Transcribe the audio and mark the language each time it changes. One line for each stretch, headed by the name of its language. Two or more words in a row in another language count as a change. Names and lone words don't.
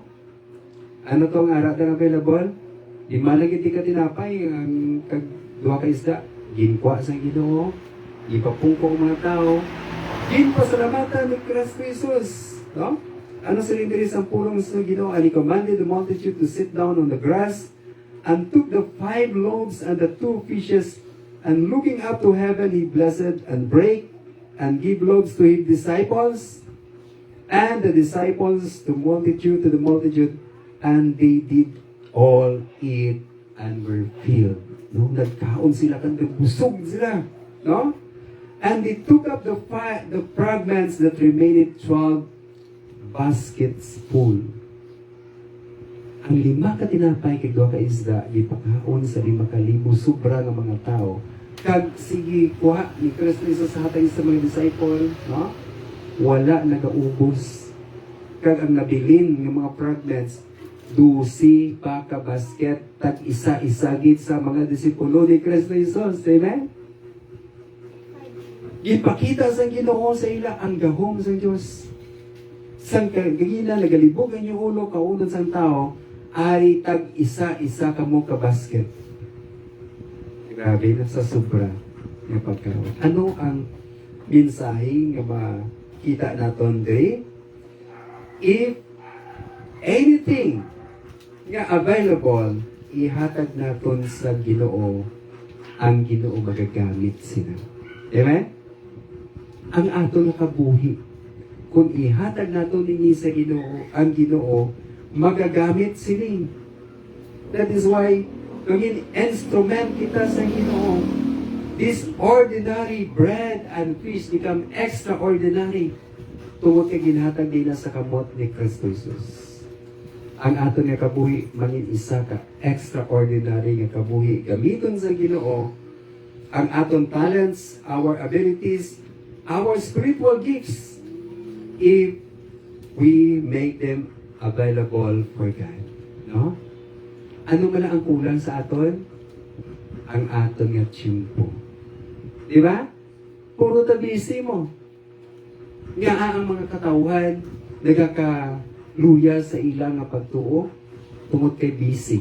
Hiligaynon: Ano tong ara na available? Di malagit di ka tinapay, ang duha ka isda, ginkwa sa Ginoo, ipapungko ang mga tao, ginpasalamatan ni Kristo Jesus. No? Ano siling diri sa pulong sa Ginoo?
English: And he commanded the multitude to sit down on the grass, and took the 5 loaves and the 2 fishes, and looking up to heaven, he blessed and brake, and gave loaves to his disciples, and the disciples to the multitude, and they did all eat and were filled.
Hiligaynon: No? Nagkaon sila, kandang busog sila. No?
English: And they took up the fragments that remained, 12 baskets full.
Hiligaynon: Ang 5 ka tinapay kay 2 ka isda, gipakaon sa 5,000 sobra nga mga tao. Kag sige kuha ni Kristo Jesus sa hatay sa mga disciple, no? Wala nagaubos. Kag ang nabilin ng mga fragments, 12 pa ka basket, tag isa-isagit sa mga disipulo ni Kristo Jesus. Amen? Gipakita sa Ginoo sa ila ang gahom sa Dios. Sang kagina nagalibog ang iyong ulo kaunod sang tao, ay tag isa-isa ka mo ka basket. Grabe na sa sobra nga pagkaon. Ano ang mensahe nga makita naton diri?
English: If anything
Hiligaynon: nga available, ihatag naton sa Ginoo, ang Ginoo magagamit sila. Amen? Ang aton kabuhi, kung ihatag naton ini sa Ginoo, ang Ginoo magagamit sila.
English: That is why
Hiligaynon: maging instrument kita sa Ginoo.
English: This ordinary bread and fish become extraordinary
Hiligaynon: tungod kay ginhatag nila sa kamot ni Kristo Jesus. Ang aton nga kabuhi mangin isa ka extraordinary nga kabuhi gamiton sa Ginoo. Ang aton
English: talents, our abilities, our spiritual gifts, if we make them available for God.
Hiligaynon: No? Ano man ang kulang sa aton? Ang aton nga tiyempo. Di ba? Puro tabisi mo. Nga ang mga katawhan nagakaluya sa ilang nga pagtuo tungod kay busy.